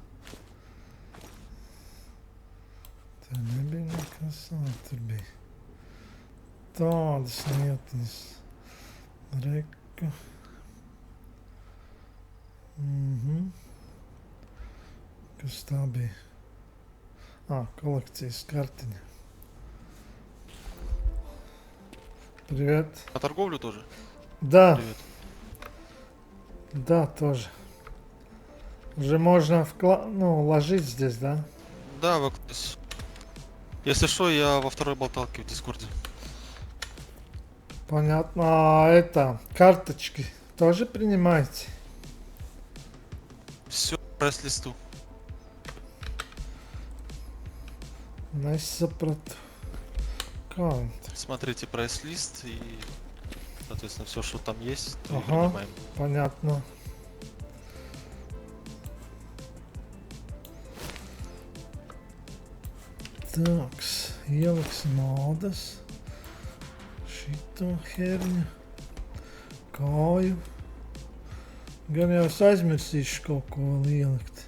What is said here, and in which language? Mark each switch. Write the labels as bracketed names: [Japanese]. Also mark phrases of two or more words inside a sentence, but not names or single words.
[Latvian] Te nebija nekas, tur bija tādas lietiņas. Reka. Kas tā bija? Коллекцijas kartiņa. Привет. [Russian] На торговлю тоже? Да. Привет. Да, тоже. Уже можно ложить здесь, да? Да, если что, я во второй болталке в Дискорде. Понятно. А карточки тоже принимаете? Все, прайс-листу. [Latvian] Nesapratu. Kā это? [Russian] Смотрите прайс-лист и, соответственно, все, что там есть, то и Ага, принимаем. понятно. [Latvian] Tāks, ieliksim ādas, šito herņu, kāju. Gan jau es aizmirsīšu kaut ko vēl ielikt.